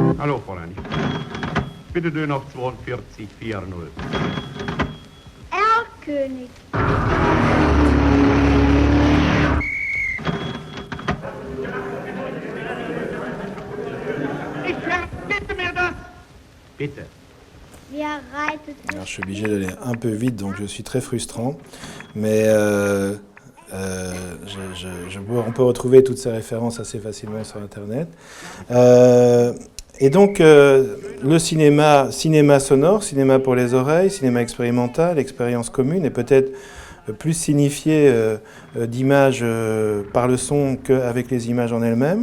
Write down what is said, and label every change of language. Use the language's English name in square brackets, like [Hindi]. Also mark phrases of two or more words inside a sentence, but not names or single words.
[German] Hallo, Fräulein. Bitte Döner auf 42, 4-0. König. Ich bitte mir das! Bitte. [French] Alors, je suis obligé d'aller un peu vite, donc je suis très frustrant. Mais on peut retrouver toutes ces références assez facilement sur Internet. Et donc, le cinéma sonore, cinéma pour les oreilles, cinéma expérimental, expérience commune, et peut-être plus signifié d'images par le son qu'avec les images en elles-mêmes.